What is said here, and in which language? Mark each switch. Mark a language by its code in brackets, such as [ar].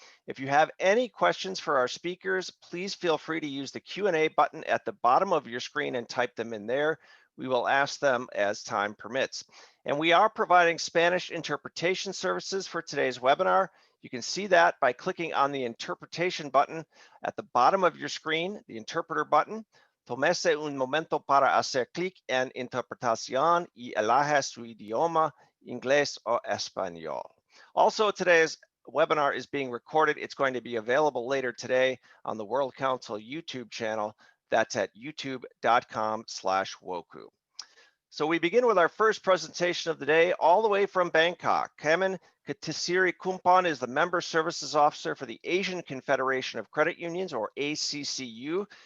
[en] If you have any questions for our speakers, please feel free to use the Q&A button at the bottom of your screen and type them in there. We will ask them as time permits. And we are providing Spanish interpretation services for today's webinar. You can see that by clicking on the interpretation button at the bottom of your screen, the interpreter button. [es] Tómese un momento para hacer clic en interpretación y elija su idioma, inglés o español. [en] Also, today's webinar is being recorded. It's going to be available later today on the World Council YouTube channel. That's at youtube.com/woku. So we begin with our first presentation of the day, all the way from Bangkok. Kamon Kiattisirikumpon is the Member Services Officer for the Asian Confederation of Credit Unions, or ACCU.